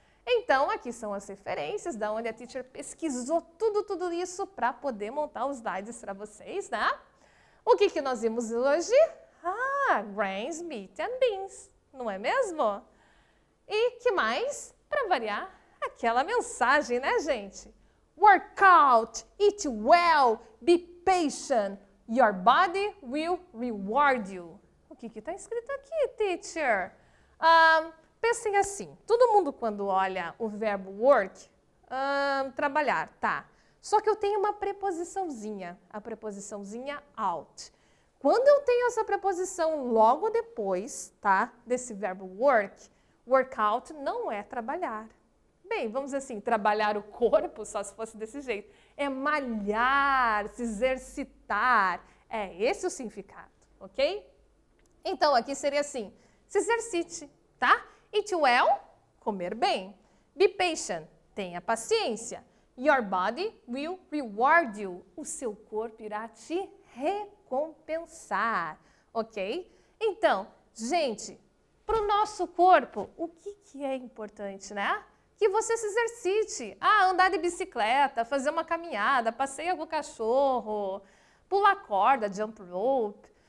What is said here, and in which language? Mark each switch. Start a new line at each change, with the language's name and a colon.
Portuguese: Então, aqui são as referências da onde a teacher pesquisou tudo isso para poder montar os slides para vocês, né? O que nós vimos hoje?
English: Grains, meat and beans,
Portuguese: não é mesmo? E que mais? Para variar, aquela mensagem, né, gente?
English: Work out, eat well, be patient, your body will reward you.
Portuguese: O que está escrito aqui, teacher? Pensem assim, todo mundo quando olha o verbo work, trabalhar, tá? Só que eu tenho uma preposiçãozinha, a preposiçãozinha out. Quando eu tenho essa preposição logo depois, tá, desse verbo work out não é trabalhar. Bem, vamos dizer assim, trabalhar o corpo, só se fosse desse jeito. É malhar, se exercitar. É esse o significado, ok? Então, aqui seria assim, se exercite, tá?
English: Eat well,
Portuguese: comer bem.
English: Be patient,
Portuguese: tenha paciência.
English: Your body will reward you.
Portuguese: O seu corpo irá te recompensar, ok? Então, gente, para o nosso corpo, o que é importante, né? Que você se exercite. Andar de bicicleta, fazer uma caminhada, passeia com o cachorro, pular corda,
English: jump rope.